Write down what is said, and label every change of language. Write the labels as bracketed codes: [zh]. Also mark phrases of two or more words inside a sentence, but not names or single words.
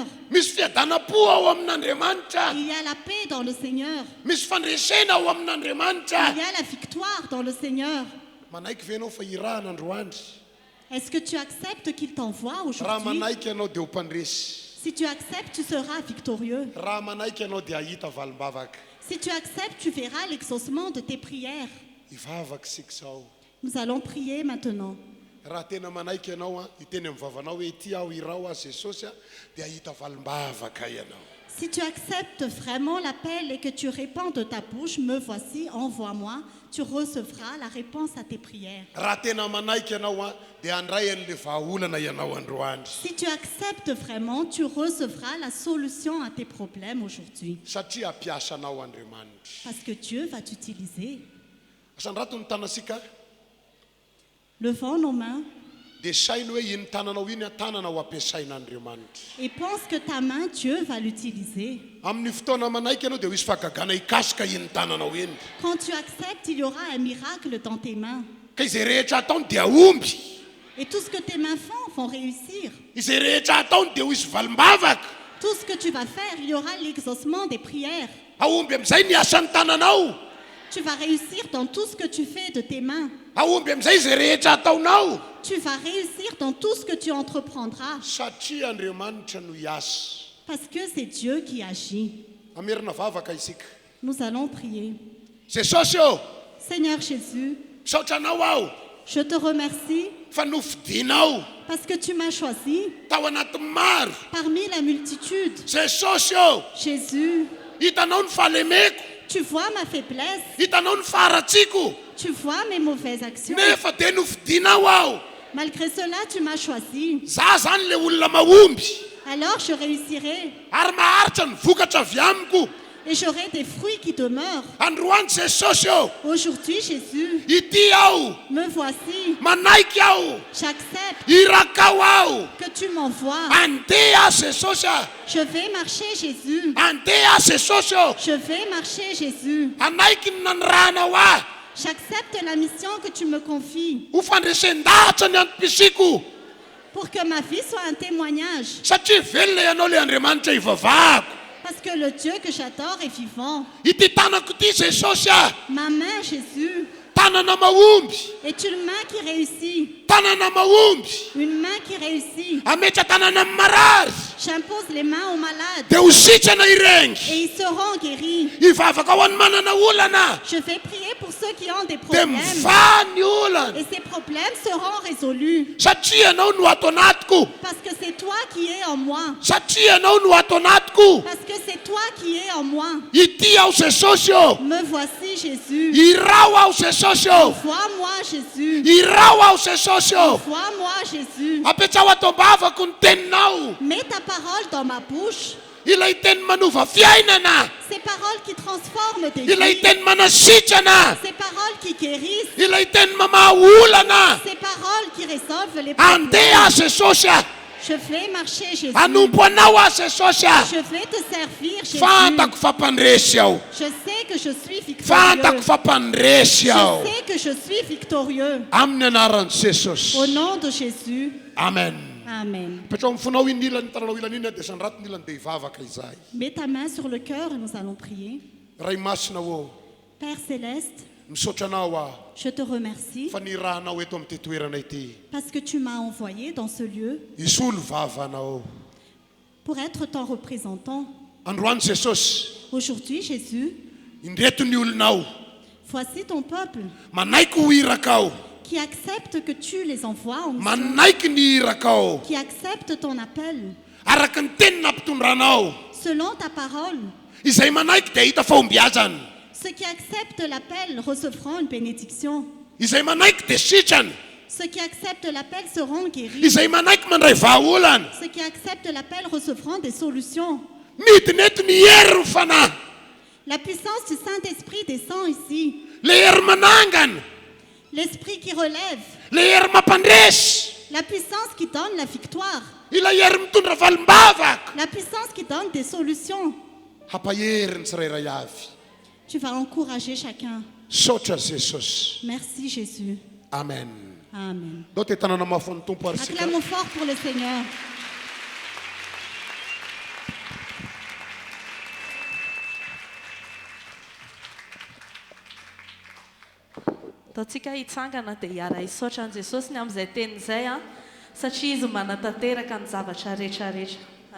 [fr] Il y a la paix dans le Seigneur. Il y a la victoire dans le Seigneur. Est-ce que tu acceptes qu'il t'envoie aujourd'hui? Si tu acceptes, tu seras victorieux. [mg] raha manaiky ianao dia hahita valimbavaka. [fr] Si tu acceptes, tu verras l'exaucement de tes prières. [mg] Ivavaka sika zao. [fr] Nous allons prier maintenant. [mg] Raha tena manaiky ianao iteny amin'ny vavanao hoe ity aho irao a Jesosy dia hahita valimbavaka ianao. [fr] Si tu acceptes vraiment l'appel et que tu répands de ta bouche, me voici, envoie-moi, tu recevras la réponse à tes prières. [mg] Raha tena manaiky ianao dia handray an'le vahaolana ianao androany. [fr] Si tu acceptes vraiment, tu recevras la solution à tes problèmes aujourd'hui. [mg] Satria ampiasanao Andriamanitra. [fr] Parce que Dieu va t'utiliser. [mg] Asandrato ny tanasika [fr] Levons nos mains [mg] dia sainy hoe iny tananao iny tanana ho ampiasain'Andriamanitra. [fr] et pense que ta main, Dieu va l'utiliser. [mg] Amin'ny fotoana manaiky ianao dia ho isy fahagagana hikasika iny tananao iny. [fr] Quand tu acceptes, il y aura un miracle dans tes mains. [mg] Ka izay rehetra ataony dia omby. [fr] Et tout ce que tes mains font vont réussir. [mg] Izay rehetra ataony dia ho isy valimbavaka. [fr] Tout ce que tu vas faire, il y aura l'exaucement des prières. [mg] Aomby amin'izay ny asan'ny tananao. [fr] Tu vas réussir dans tout ce que tu fais de tes mains. [mg] Aomby amin'izay izay rehetra ataonao. [fr] Tu vas réussir dans tout ce que tu entreprendras. [mg] Satria Andriamanitra no hiasa. [fr] Parce que c'est Dieu qui agit. [mg] Amerina vavaka isika. [fr] Nous allons prier. [mg] Jesosy ô, [fr] Seigneur Jésus, [mg] misaotra anao aho [fr] je te remercie [mg] fa nofidinao [fr] parce que tu m'as choisi [mg] tao anatin'ny maro. [fr] parmi la multitude. [mg] Jesosy ô, [fr] Jésus, [mg] hitanao ny fahalemeko, [fr] tu vois ma faiblesse, [mg] hitanao ny faharatsiko, [fr] tu vois mes mauvaises actions. [mg] nefa dia nofidinao aho. [fr] Malgré cela, tu m'as choisi. [mg] Za zany le olona mahomby [fr] Alors je réussirai [mg] ary maharitra ny vokatra avy amiko. [fr] et j'aurai des fruits qui demeurent. [mg] Androany Jesosy ô, [fr] Aujourd'hui, Jésus, [mg] ity aho, [fr] me voici. [mg] manaiky aho, [fr] J'accepte [mg] irakao aho, [fr] que tu m'envoies. [mg] andeha Jesosy a, [fr] Je vais marcher, Jésus. [mg] andeha Jesosy ô, [fr] Je vais marcher, Jésus. [mg] anaiky ny nanirahanao ahy [fr] J'accepte la mission que tu me confies [mg] ho fandresen-dahatra ny antom-pisiko [fr] pour que ma vie soit un témoignage. [mg] satria velona ianao le Andriamanitra ivavahako. [fr] Parce que le Dieu que j'adore est vivant. [mg] Ity tanako ity Jesosy a, [fr] Ma main, Jésus, [mg] tanana mahomby, [fr] est une main qui réussit. [mg] tanana mahomby, [fr] Une main qui réussit. [mg] ametra tanana amin'ny marary [fr] J'impose les mains aux malades [mg] dia ho sitrana irengy. [fr] et ils seront guéris. [mg] Ivavaka ho an'ny manana olana [fr] Je vais prier pour ceux qui ont des [mg] dia [fr] problèmes. [mg] mivaha ny olana [fr] Et ces problèmes seront résolus. [mg] satria ianao no ato anatiko, [fr] Parce que c'est toi qui es en moi. [mg] satria ianao no ato anatiko. [fr] Parce que c'est toi qui es en moi. [mg] Ity aho Jesosy ô, [fr] Me voici, Jésus. [mg] irao aho Jesosy ô, [fr] Vois-moi, Jésus. [mg] irao aho Jesosy ô. [fr] Vois-moi, Jésus. [mg] Apetra ao atom-bavako ny teninao, [fr] Mets ta parole dans ma bouche. [mg] ilay teny manova fiainana, [fr] Ces paroles qui transforment des [mg] ilay [fr] vies. [mg] teny manasitrana, [fr] Ces paroles qui guérissent. [mg] ilay teny mamaha olana. [fr] Ces paroles qui résolvent les problèmes. [mg] Andeha Jesosy a, [fr] Je vais marcher, Jésus. [mg] anompo anao a Jesosy a. [fr] Je vais te servir, Jésus. [mg] Fantako fampandresy aho, [fr] Je sais que je suis victorieux. [mg] fantako fampandresy aho. [fr] Je sais que je suis victorieux. [mg] Amin'ny anaran'i Jesosy. [fr] Au nom de Jésus. Amen. Amen. [mg] Petrao amin'ny fonao iny ilany tananao ilany iny dia sandrato ny ilany dia hivavaka izahay. [fr] Mets ta main sur le cœur et nous allons prier. [mg] Ray masina ô, [fr] Père céleste, [mg] misaotra anao aho [fr] je te remercie [mg] fa nirahanao eto amin'ity toerana ity. [fr] parce que tu m'as envoyé dans ce lieu [mg] Isolo vavanao. [fr] pour être ton représentant. [mg] Androany Jesosy, [fr] Aujourd'hui, Jésus, [mg] indreto ny olonao, [fr] voici ton peuple [mg] manaiky ho irakao, [fr] qui accepte que tu les envoies en mission, [mg] manaiky ny irakao, [fr] qui accepte ton appel [mg] araka ny teny nampitondranao. [fr] selon ta parole. [mg] Izay manaiky dia hita fahombiazana, [fr] Ceux qui acceptent l'appel recevront une bénédiction. [mg] izay manaiky dia sitrana, [fr] Ceux qui acceptent l'appel seront guéris. [mg] izay manaiky mandray vahaolana. [fr] Ceux qui acceptent l'appel recevront des solutions. [mg] Midiny eto ny hery ny fanahy, [fr] La puissance du Saint-Esprit descend ici. [mg] le hery manangana, [fr] L'Esprit qui relève. [mg] le hery mampandresy, [fr] La puissance qui donne la victoire. [mg] ilay hery mitondra valimbavaka. [fr] La puissance qui donne des solutions. [mg] Hampahery ny tsirairay avy. [fr] Tu vas encourager chacun. [mg] Saotra Jesosy. [fr] Merci Jésus. Amen. Amen. [mg] Dao te tanana mafy ny tompo ary sika. [fr] Acclamons fort pour le Seigneur. [mg] Ataontsika hitsangana dia hiara hisaotra an' Jesosy ny amin'izay teny izay satria izy manatanteraka ny zavatra rehetrarehetra.